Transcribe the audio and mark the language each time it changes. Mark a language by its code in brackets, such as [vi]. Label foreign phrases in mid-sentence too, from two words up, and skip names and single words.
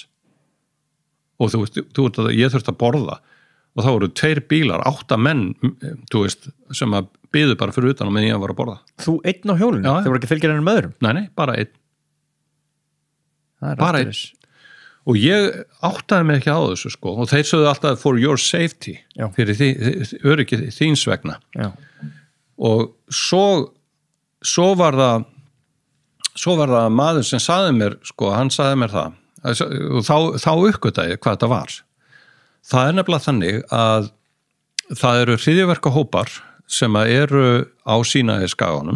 [is] Og þú veist, ég þurfti að borða og þá voru 2 bílar, 8 menn, þú veist, sem að biðu bara fyrir utan á meðan ég var að borða. Þú einn á hjólinu? Já. Þau voru ekki fylgir ennum með öðrum? Nei, bara einn. Bara einn. Og ég áttaði mig ekki á þessu, sko, og þeir sögðu alltaf [en] for your safety, [is] fyrir öryggi þíns vegna. Já. Og svo var það maður sem sagði mér, sko, hann sagði mér það, og þá uppgötaði ég hvað þetta var. Það er nefnilega þannig að það eru hryðjuverkahópar sem eru á Sínaískaganum.